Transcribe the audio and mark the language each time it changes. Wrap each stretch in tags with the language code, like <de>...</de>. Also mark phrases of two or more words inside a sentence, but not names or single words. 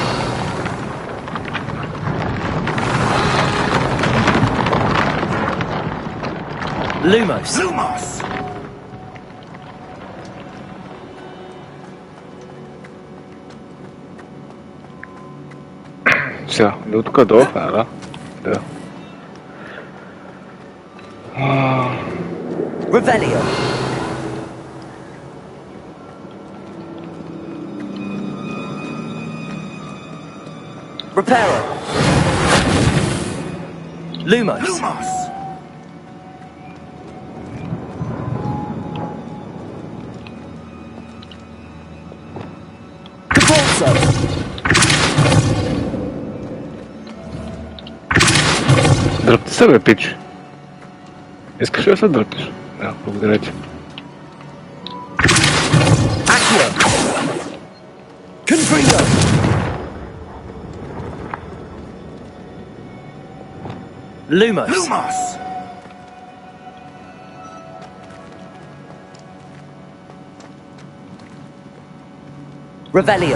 <bg>Lumos. Lumos! Все, ну тук долу, да? Да. Revelio. Reparo. Lumos. Lumos! Depulso. Дръпти се, бе, пич. Искаш ли да се дръпнеш? Да, благодаря ти. Accio. Confringo. Lumos. Lumos! Revelio.</bg>